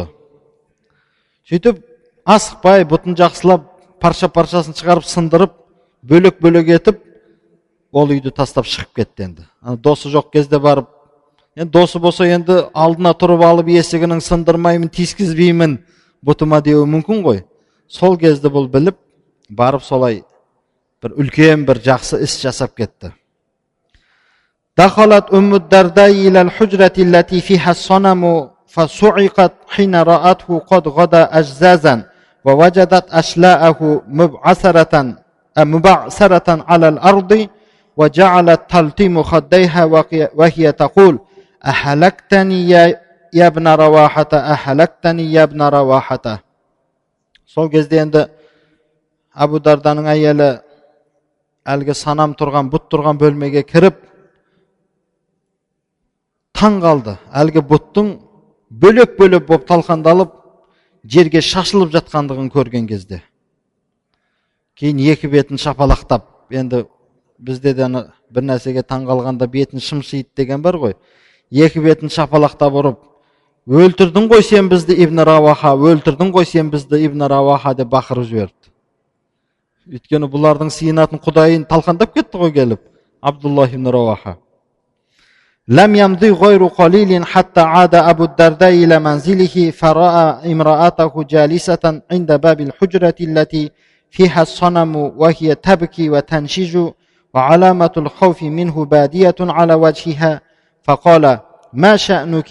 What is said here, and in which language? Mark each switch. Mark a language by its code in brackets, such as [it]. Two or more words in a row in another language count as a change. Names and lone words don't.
[kk] Сөйтіп, асықпай, бұтын жақсылап, парша-паршасын шығарып, сындырып, бөлек-бөлек етіп, ол үйді тастап шығып кетті енді. Досы жоқ кезде барып, досы болса енді алдына тұрып алып, есігінің сындырмаймын, тискізбеймін, бұтыма деуі мүмкін ғой. Сол кезде бұл біліп, барып солай bir ulkan bir жақсы ish jasab ketdi. [ar] دخلت أم الدرداء إلى الحجرة التي فيها الصنم فصعقت حين رأته قد غدا أجزازا ووجدت أشلاءه مبعثرة على الأرض وجعلت تلتم خديها وهي تقول أهلكتني يا ابن رواحة أهلكتني يا ابن رواحة. [kk] Сол кезде енді Абу Дарданың әйелі әлгі санам тұрған, бұт тұрған бөлмеге кіріп таң қалды. Әлгі бұттың бөлек-бөлек болып талқандалып, жерге шашылып жатқандығын көрген кезде. Кейін екі бетін шапалақтап, енді бізде де бір нәрсеге таң қалғанда бетін шымшиды деген бар ғой. Екі бетін шапалақтап ұрып, өлтірдің ғой сен бізді Ибн Раваха, өлтірдің ғой сен бізді Ибн Раваха деп бақырып жіберді. Өйткені бұлардың сиынатын құдайын талқандап кетті ғой келіп, Абдуллах ибн Раваха. [ar] لم يمضي غير قليل حتى عاد أبو الدرداء إلى منزله فرأى امرأته جالسة عند باب الحجرة التي فيها الصنم وهي تبكي وتنشج وعلامة الخوف منه بادية على وجهها فقال ما شأنك؟